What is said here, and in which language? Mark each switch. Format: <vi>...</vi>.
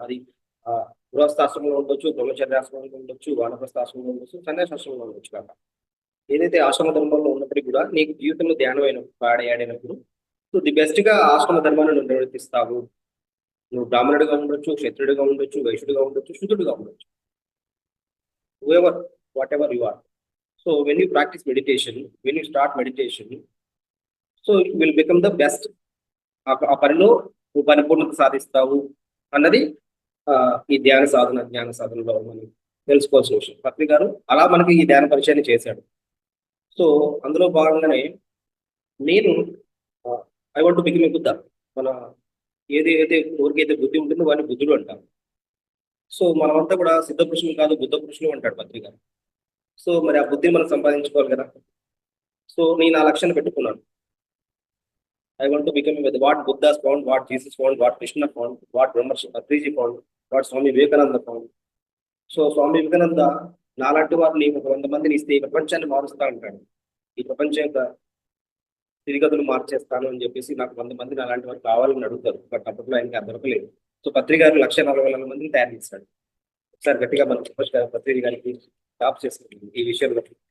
<te>అది గృహస్థాశ్రమంలో ఉండొచ్చు, బ్రహ్మచర్యాశ్రమంలో ఉండొచ్చు, వానప్రస్థాశ్రమంలో ఉండొచ్చు, సన్యాసాశ్రమంలో ఉండొచ్చు కాక. ఏదైతే ఆశ్రమ ధర్మంలో ఉన్నప్పటికీ కూడా నీకు జీవితంలో ధ్యానం ఆడైనప్పుడు సో ది బెస్ట్ గా ఆశ్రమ ధర్మాన్ని నువ్వు నిర్వర్తిస్తావు నువ్వు బ్రాహ్మణుడిగా ఉండొచ్చు, క్షత్రుడిగా ఉండొచ్చు, వైశ్యుడిగా ఉండొచ్చు, శూద్రుడిగా ఉండొచ్చు,</te> <en>whoever, whatever you are. So when you practice meditation, when you start meditation, so you will become the best.</en> <te>ఆ పనిలో నువ్వు పరిపూర్ణత సాధిస్తావు అన్నది ఈ ధ్యాన సాధన, జ్ఞాన సాధనలో మనం తెలుసుకోవాల్సిన విషయం. పత్రి గారు అలా మనకి ఈ ధ్యాన పరిచయాన్ని చేశాడు. సో అందులో భాగంగానే నేను</te> <en>I want to become a Buddha.</en> <te>మన ఏదైతే ఎవరికైతే బుద్ధి ఉంటుందో వాడిని బుద్ధుడు అంటాం. సో మనమంతా కూడా సిద్ధ పురుషులు కాదు, బుద్ధ పురుషులు అంటాడు పత్రి గారు. సో మరి ఆ బుద్ధిని మనం సంపాదించుకోవాలి కదా. సో నేను ఆ లక్ష్యాన్ని పెట్టుకున్నాను.</te> <en>I want to become with what Buddha found, what Jesus found, what Krishna found, what Brahmarshi Patriji found, what Swami Vivekananda found.</en> <te>So Swami Vivekananda నాలాంటి వారిని 100 మందిని ఇస్తే ఈ ప్రపంచాన్ని మారుస్తా అంటాడు. ఈ ప్రపంచం యొక్క స్థితిగతులు మార్చేస్తాను అని చెప్పేసి నాకు 100 మంది అలాంటి వారు కావాలని అడుగుతారు. బట్ అప్పట్లో ఆయనకి అది దొరకలేదు. సో పత్రి గారు 1,40,000 మందిని తయారు చేస్తాడు. ఒకసారి గట్టిగా మనం పత్రి గారికి టాప్ చేసుకుంటుంది ఈ విషయంలో.</te>